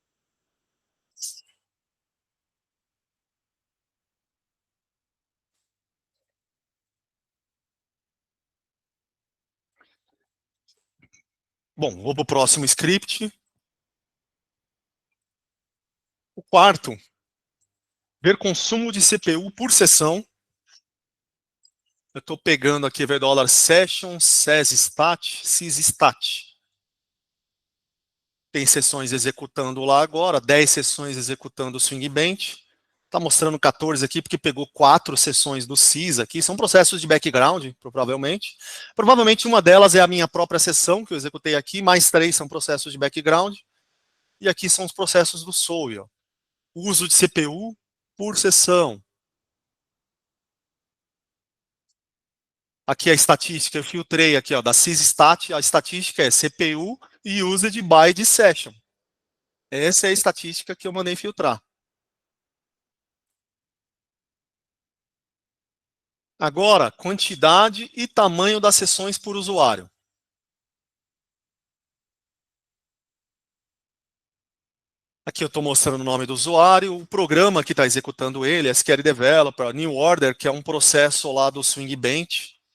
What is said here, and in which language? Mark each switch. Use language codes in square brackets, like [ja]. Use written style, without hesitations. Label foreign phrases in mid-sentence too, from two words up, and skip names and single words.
[pt] Bom, vou para o próximo script. O quarto, ver consumo de CPU por sessão. Eu estou pegando aqui $$ session, sessStat, sysstat. Tem sessões executando lá agora, 10 sessões executando o Swing Bench. Está mostrando 14 aqui, porque pegou 4 sessões do sys aqui. São processos de background, provavelmente. Provavelmente uma delas é a minha própria sessão, que eu executei aqui, mais 3 são processos de background. E aqui são os processos do SOE. Ó. Uso de CPU por sessão. Aqui a estatística, eu filtrei aqui, ó, da sysstat, a estatística é CPU e [en] used by the session. [pt] Essa é a estatística que eu mandei filtrar. Agora, quantidade e tamanho das sessões por usuário. Aqui eu estou mostrando o nome do usuário, o programa que está executando ele, SQL Developer, New Order, que é um processo lá do Swing Bench,